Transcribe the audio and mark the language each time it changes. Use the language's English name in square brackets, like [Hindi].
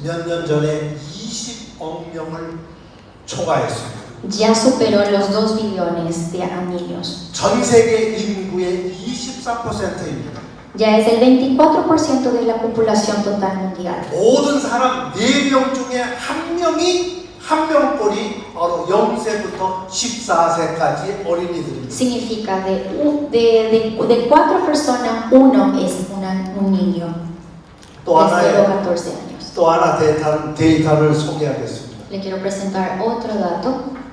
[Korean] 몇 년 전에 20억 명을 초과했습니다. [Spanish] ya superó los 2 billones de niños. [Korean] 전 세계 인구의 24%입니다. [Spanish] Ya es el 24% de la población total mundial. [Korean] 모든 사람 4명 중에 1명이 한 명꼴이 바로 0세부터 14세까지 어린이들입니다. [Spanish] Significa de 4 personas, uno es un niño. [Korean] 또 [Spanish] de 0 [Korean] 하나의 [Spanish] a 14 años. [Korean] 또 하나 데이터를 소개하겠습니다. [Spanish] Le quiero presentar otro dato.